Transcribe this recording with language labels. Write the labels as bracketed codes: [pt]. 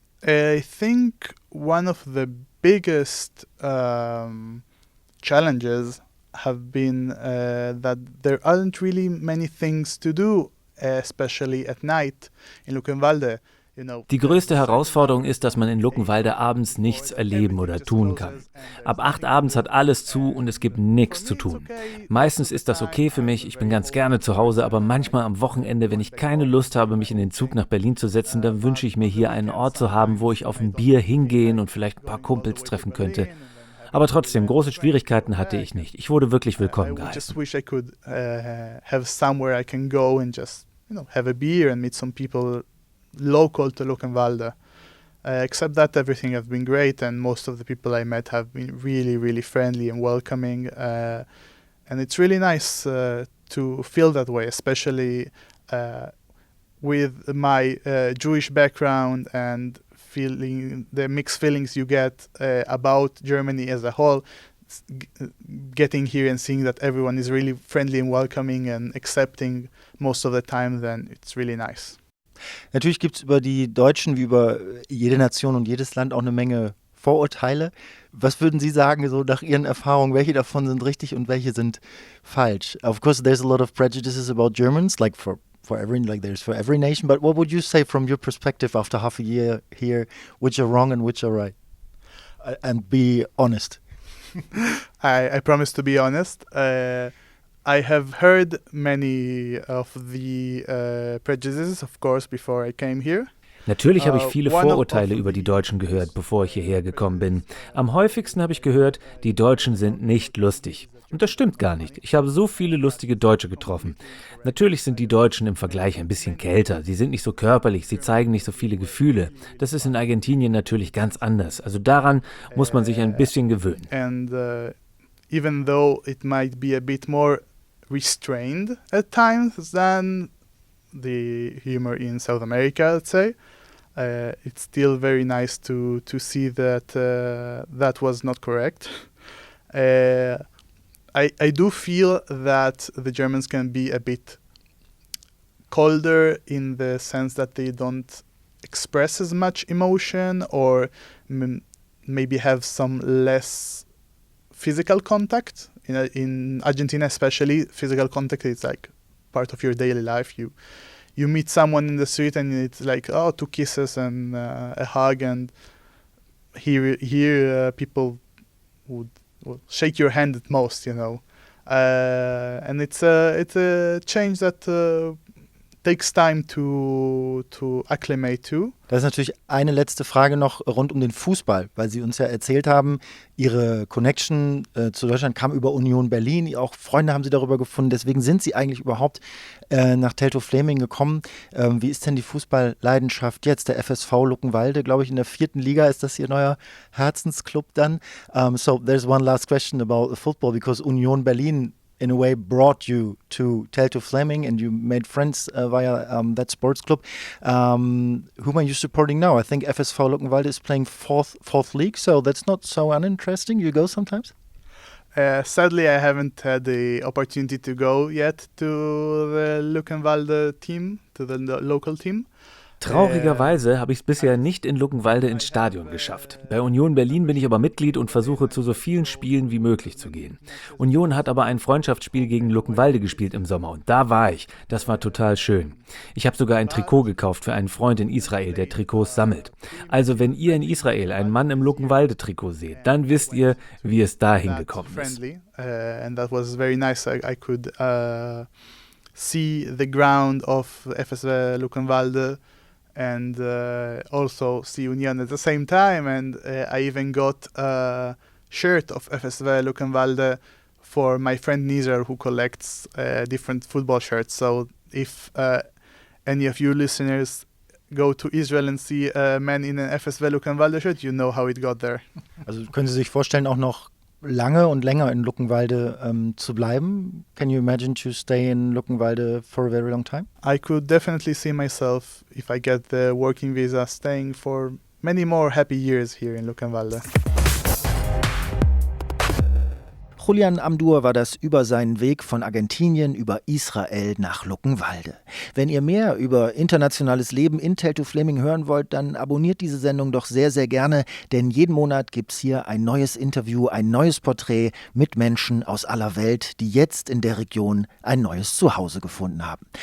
[en] I think one of the biggest challenges have been that there aren't really many things to do, especially at night in Luckenwalde. [de] Die größte Herausforderung ist, dass man in Luckenwalde abends nichts erleben oder tun kann. Ab 8 abends hat alles zu und es gibt nichts zu tun. Meistens ist das okay für mich, ich bin ganz gerne zu Hause, aber manchmal am Wochenende, wenn ich keine Lust habe, mich in den Zug nach Berlin zu setzen, dann wünsche ich mir hier einen Ort zu haben, wo ich auf ein Bier hingehen und vielleicht ein paar Kumpels treffen könnte. Aber trotzdem, große Schwierigkeiten hatte ich nicht. Ich wurde wirklich willkommen geheißen. [en] I just wish I could have somewhere I can go and just, have a beer and meet some people local to Luckenwalde. Except that everything has been great, and most of the people I met have been really, really friendly and welcoming. And it's really nice to feel that way, especially with my Jewish background and feeling the mixed feelings you get about Germany as a whole. Getting here and seeing that everyone is really friendly and welcoming and accepting most of the time, then it's really nice. [de] Natürlich gibt es über die Deutschen wie über jede Nation und jedes Land auch eine Menge Vorurteile. Was würden Sie sagen, so nach Ihren Erfahrungen, welche davon sind richtig und welche sind falsch? [en] Of course, there's a lot of prejudices about Germans, like for every nation. But what would you say from your perspective after half a year here, which are wrong and which are right? And be honest. I promise to be honest. I have heard many of the prejudices, of course, before I came here. [de] Natürlich habe ich viele Vorurteile über die Deutschen gehört, bevor ich hierher gekommen bin. Am häufigsten habe ich gehört, die Deutschen sind nicht lustig. Und das stimmt gar nicht. Ich habe so viele lustige Deutsche getroffen. Natürlich sind die Deutschen im Vergleich ein bisschen kälter. Sie sind nicht so körperlich, sie zeigen nicht so viele Gefühle. Das ist in Argentinien natürlich ganz anders. Also daran muss man sich ein bisschen gewöhnen. [en] And even though it might be a bit more restrained at times than the humor in South America, let's say, it's still very nice to see that that was not correct. I do feel that the Germans can be a bit colder in the sense that they don't express as much emotion, or maybe have some less physical contact. In Argentina especially, physical contact is like part of your daily life. You meet someone in the street and it's like, 2 kisses and a hug, and here people would shake your hand at most, and it's a change that takes time to acclimate to. [de] Das ist natürlich eine letzte Frage noch rund um den Fußball, weil Sie uns ja erzählt haben, Ihre Connection zu Deutschland kam über Union Berlin, auch Freunde haben Sie darüber gefunden, deswegen sind Sie eigentlich überhaupt nach Teltow-Fläming gekommen. Wie ist denn die Fußballleidenschaft jetzt? Der FSV Luckenwalde, glaube ich, in der 4. Liga ist das Ihr neuer Herzensclub dann. [en] So there's one last question about football, because Union Berlin in a way brought you to Teltow-Fläming and you made friends via that sports club. Whom are you supporting now? I think FSV Luckenwalde is playing fourth league, so that's not so uninteresting. You go sometimes? Sadly, I haven't had the opportunity to go yet to the Luckenwalde team, to the local team. [de] Traurigerweise habe ich es bisher nicht in Luckenwalde ins Stadion geschafft. Bei Union Berlin bin ich aber Mitglied und versuche zu so vielen Spielen wie möglich zu gehen. Union hat aber ein Freundschaftsspiel gegen Luckenwalde gespielt im Sommer und da war ich. Das war total schön. Ich habe sogar ein Trikot gekauft für einen Freund in Israel, der Trikots sammelt. Also wenn ihr in Israel einen Mann im Luckenwalde-Trikot seht, dann wisst ihr, wie es dahin gekommen ist. [en] And that was very nice. I could see the ground of FSV Luckenwalde and also see Union at the same time, and I even got a shirt of FSV Luckenwalde for my friend Nizar, who collects different football shirts. So if any of you listeners go to Israel and see a man in an FSV Luckenwalde shirt, you know how it got there. [de] Also können Sie sich vorstellen, auch noch lange und länger in Luckenwalde zu bleiben? [en] Can you imagine to stay in Luckenwalde for a very long time? I could definitely see myself, if I get the working visa, staying for many more happy years here in Luckenwalde. [de] Julian Amdur war das über seinen Weg von Argentinien über Israel nach Luckenwalde. Wenn ihr mehr über internationales Leben in Teltow-Fläming hören wollt, dann abonniert diese Sendung doch sehr, sehr gerne, denn jeden Monat gibt's hier ein neues Interview, ein neues Porträt mit Menschen aus aller Welt, die jetzt in der Region ein neues Zuhause gefunden haben.